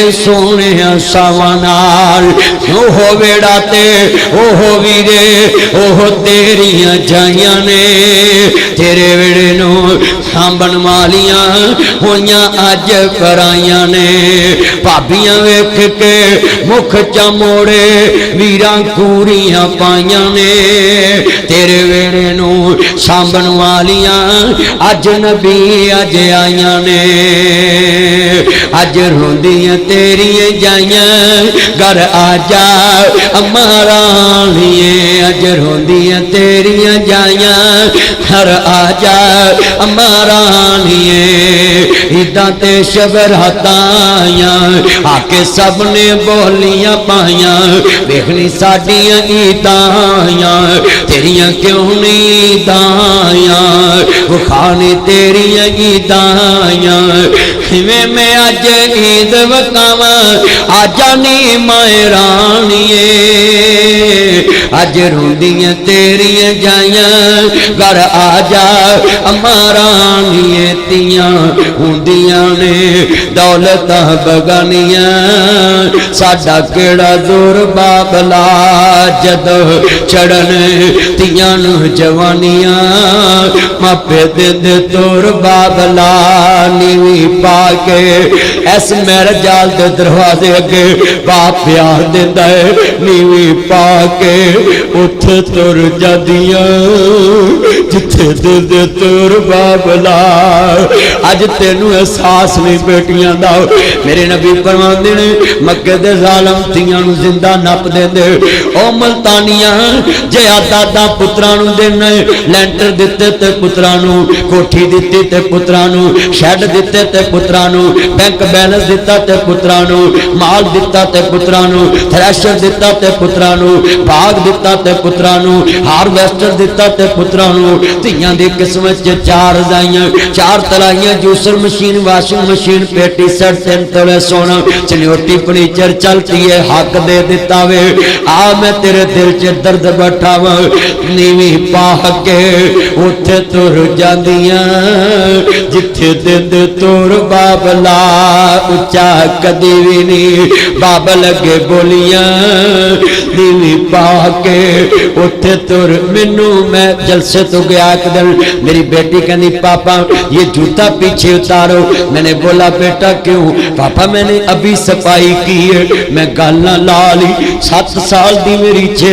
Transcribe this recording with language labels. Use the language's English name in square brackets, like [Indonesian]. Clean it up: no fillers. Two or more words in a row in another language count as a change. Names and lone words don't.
[Punjabi] سونے ساواں نال اوہ ویڑا تے اوہ ویرے اوہ تیریاں جائیاں نے تیرے ویڑے نو سامبن والیاں ہویاں اج کرائیاں نے بھابیاں ویکھ کے مکھ چا موڑے ویراں کوریاں پائیاں نے تیرے ویڑے نو سامبن والیاں اج نبی اج آئیاں نے اج روندیاں تیریاں جائیاں گھر آ جا امارانیے اج روندیاں تیریاں جائیاں گھر آ جا امارانیے عیداں تے شبراتاں آئیاں آ کے سب نے بولیاں پائیاں ویکھنی ساڈیاں عیداں آئیاں تیریاں کیوں نہیں عیداں آئیاں وکھانی تیریاں عیداں آئیاں میں اج عید وکاواں آجا نی مائے رانیے اج روندیاں تیریاں جائیاں گھر آ جا امارانیے تیاں ہوندیاں نے دولت بگانیاں ساڈا کیڑا زور بابلا جد چڑھن تیاں نو جوانیاں ماپے دے تور بابلا نیوی پا کے ایس میرے جال دے دروازے اگے باپ پیار دیندا ہے نیوی پا کے اٹھ تر جادیاں جتھے دے تور بابلا اج تینوں احساس نہیں بیٹیاں دا میرے نبی فرماندے نے مکے دے ظالم تیاں نو زندہ نپ دیندے او ملتانیاں جے دادا پتراں نو دینا لینٹر دتے تے پتراں نو کوٹھی دتی تے پتراں نو شیڈ دتے تے پتراں نو بینک بیلنس دتا تے پتراں نو مال دتا تے پتراں نو تھریشر دتا تے پتراں نو باغ دتا تے پتراں نو ہارویسٹر دتا تے پتراں نو تیاں دی قسمت چ 4 رضائیاں 4 تلائیاں جوسر مشین واشنگ مشین پیٹی سیٹ 3 تولے سونا چنیوٹی فرنیچر چلتی ہے حق دے دتا وے آ میں تیرے دل چ درد بٹھاواں نیوی پا کے اٹھے تر جاندیاں جتھے دے تور بابلا اچا کدی وی نہیں بابل اگے بولیاں نیوی پا کے اٹھے تر مینوں میں جلسے تو گیا [Urdu] ایک دن میری بیٹی کہنی پاپا یہ جوتا پیچھے اتارو میں نے بولا بیٹا کیوں پاپا میں نے ابھی صفائی کی ہے [Punjabi] میں گالنا لا لی 7 سال دی میری 6